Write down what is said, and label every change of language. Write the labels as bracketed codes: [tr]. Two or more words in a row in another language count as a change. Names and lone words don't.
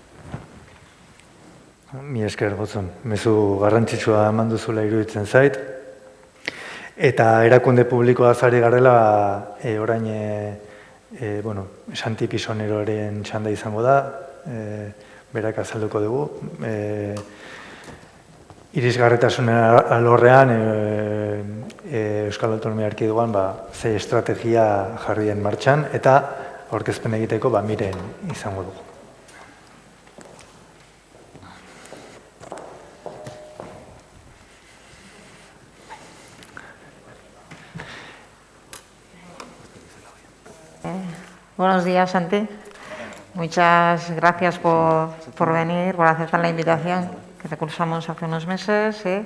[eu] Mi esker, Gotzon, mezu garrantzitsua eman duzula iruditzen zait, eta erakunde publikoa zari garela, orain, Santi Pisoneroren txanda izango da, berak azalduko dugu. Irisgarritasun alorrean Euskal Autonomia Erkidegoan ze estrategia jarri den martxan eta aurkezpen egiteko miren izango dugu. [es] Buenos días, Santi. Muchas gracias por venir, por aceptar la invitación que te cursamos hace unos meses.